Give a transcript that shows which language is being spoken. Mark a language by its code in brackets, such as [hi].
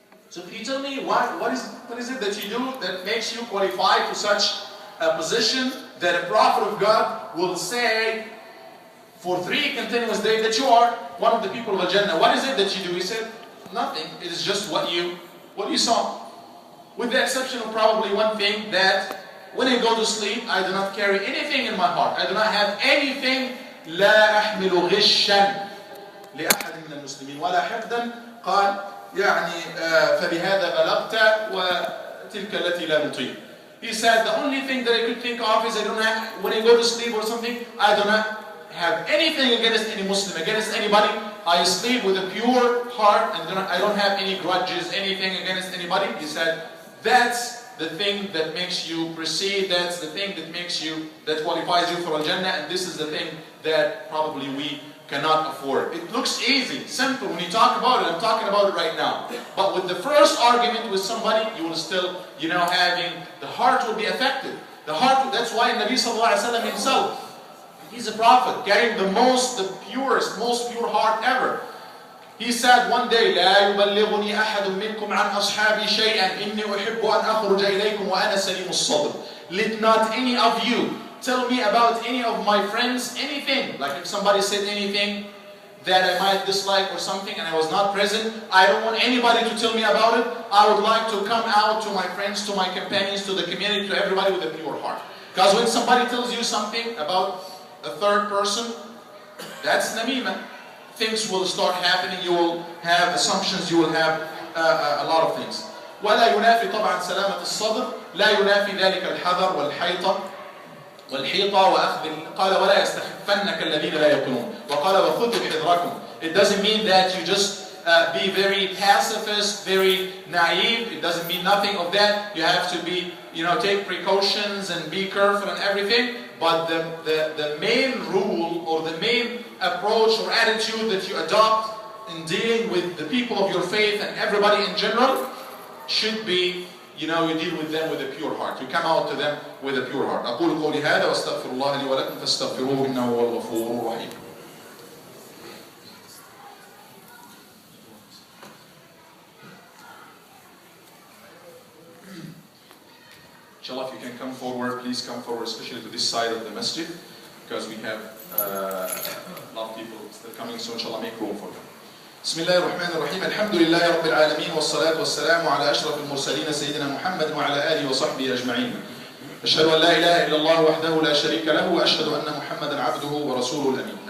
[en] So can you tell me what is it that you do that makes you qualify for such a position that a prophet of God will say for 3 continuous days that you are one of the people of Jannah? What is it that you do? He said, nothing. It is just what you saw. With the exception of probably one thing, that when I go to sleep, I do not carry anything in my heart. I do not have anything. [ar] لا أحمل غشا لأحد من المسلمين ولا حقدا. قال يعني فبهذا بلغت وتلك التي لا نطيق. [en] He said the only thing that I could think of is I don't have, when I go to sleep or something, I do not have anything against any Muslim, against anybody. I sleep with a pure heart and I don't have any grudges, anything against anybody. He said that's the thing that makes you proceed, that's the thing that makes you, that qualifies you for Al-Jannah, and this is the thing that probably we cannot afford. It looks easy, simple when you talk about it. I'm talking about it right now. But with the first argument with somebody, you will still, having, the heart will be affected. The heart, that's why Nabi Sallallahu Alaihi Wasallam himself, he's a prophet, carrying the purest, most pure heart ever. He said one day, [ar] لا يبلغني أحد منكم عن أصحابي شيئا إني أحب أن أخرج إليكم وأنا سليم الصدر. [en] Let not any of you tell me about any of my friends anything. Like if somebody said anything that I might dislike or something and I was not present, I don't want anybody to tell me about it. I would like to come out to my friends, to my companions, to the community, to everybody with a pure heart. Because when somebody tells you something about a third person, that's namima. Things will start happening, you will have assumptions, you will have a lot of things. [ar] ولا ينافي طبعا سلامة الصدر، لا ينافي ذلك الحذر والحيطة وأخذ، قال ولا يستخفنك الذين لا يقنون، وقال وخذوا حذركم. [en] It doesn't mean that you just be very pacifist, very naive. It doesn't mean nothing of that. You have to be, take precautions and be careful and everything. But the main rule or the main approach or attitude that you adopt in dealing with the people of your faith and everybody in general should be, you deal with them with a pure heart. You come out to them with a pure heart. [ar] أقول قولي هذا وأستغفر الله لي ولكم فاستغفروه إنه هو الغفور الرحيم. [en] Inshallah, if you can come forward, please come forward, especially to this side of the masjid, because we have a lot of people still coming, so inshallah make room for them. [ar] بسم الله الرحمن الرحيم. الحمد لله رب العالمين والصلاة والسلام على أشرف المرسلين سيدنا محمد وعلى آله وصحبه أجمعين. أشهد أن لا إله إلا الله وحده لا شريك له وأشهد أن محمدا عبده ورسوله الأمين.